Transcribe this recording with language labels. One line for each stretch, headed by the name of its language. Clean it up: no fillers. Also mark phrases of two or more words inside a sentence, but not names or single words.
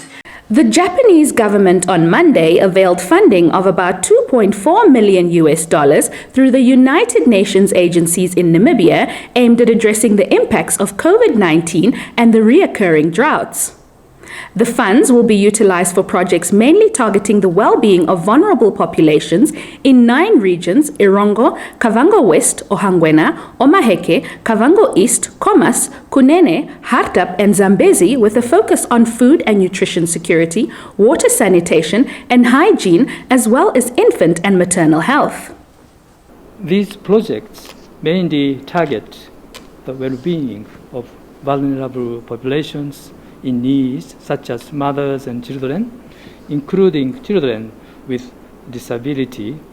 English: The Japanese government on Monday availed funding of about $2.4 million through the United Nations agencies in Namibia aimed at addressing the impacts of COVID-19 and the reoccurring droughts. The funds will be utilized for projects mainly targeting the well-being of vulnerable populations in 9 regions: Irongo, Kavango West, Ohangwena, Omaheke, Kavango East, Khomas, Kunene, Hardap, and Zambezi, with a focus on food and nutrition security, water sanitation, and hygiene, as well as infant and maternal health. These projects mainly target the well-being of vulnerable populations in needs, such as mothers and children, including children with disabilities,